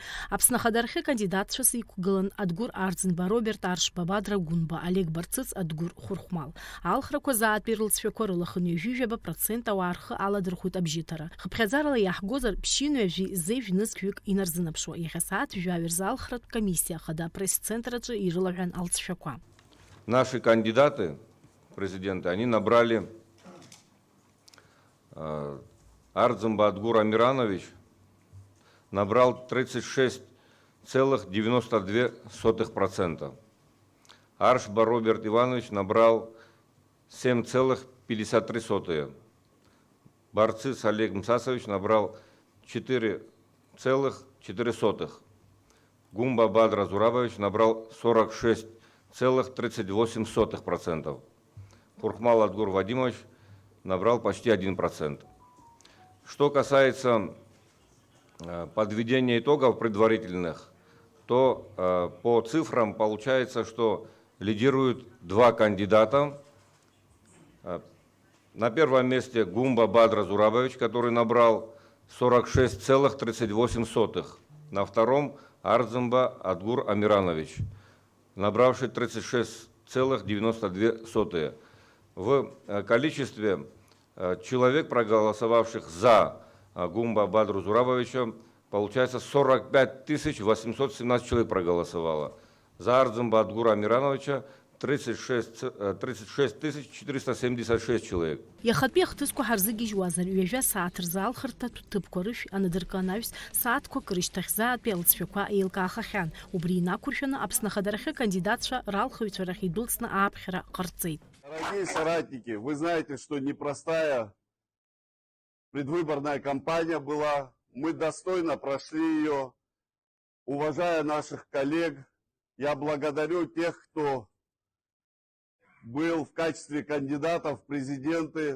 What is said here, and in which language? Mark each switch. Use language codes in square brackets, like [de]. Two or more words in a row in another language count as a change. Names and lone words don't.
[ab] Аԥсны ахадарахьы кандидатцәас иқәгылан Адгәыр Арӡынба, Роберт Аршба, Бадра Гәынба, Олег Барцыц, Адгәыр Хәырхәмал. Алхрақәа заатәи рылҵшәақәа рылахынҩажәижәаба процент ауаа рхы аладырхәит абжьыҭара. Хыԥхьаӡарала иаҳгозар ԥшьынҩажәи зежә нызқьҩык инарзынапшуа. Иахьа сааҭ жәаҩа рзы алхратә комиссиа ахада апресс-центраҿы ирылаҳәан алҵшәақәа. [ru] Наши кандидаты президенты, они набрали Арӡынба Адгур Амиранович набрал 36,92%. Аршба Роберт Иванович набрал 7,53%. Барцыц Олег Мсасович набрал 4,4%. Гумба Бадра Зурабович набрал 46,38%. Хурхмал Адгур Вадимович набрал почти 1%. Что касается подведения итогов предварительных, то по цифрам получается, что лидируют два кандидата. На первом месте Гумба Бадра Зурабович, который набрал 46,38%. На втором Арӡынба Адгур Амиранович, набравший 36,92%. В количестве человек, проголосовавших за Гумба Бадру Зурабовича, получается 45 817 человек проголосовало. За Арӡынба Адгура Амирановича 36 476 человек. [ab] Иахатәи ахҭысқәа ҳарзыгьежьуазар, ҩажәа сааҭ рзы алхырҭатә ҭыԥқәа рышә анадырканаҩс сааҭқәак рышьҭахьзаатәи алҵшәақәа еилкаахахьан. Убри инақәыршәаны Аԥсны ахадарахьы акандидатцәа ралхыҩцәа рахь идәылҵны ааԥхьара ҟарҵеит. [ru] Дорогие соратники, вы знаете, что непростая предвыборная кампания была. Мы достойно прошли ее. Уважая наших коллег, я благодарю тех, кто был в качестве кандидатов в президенты.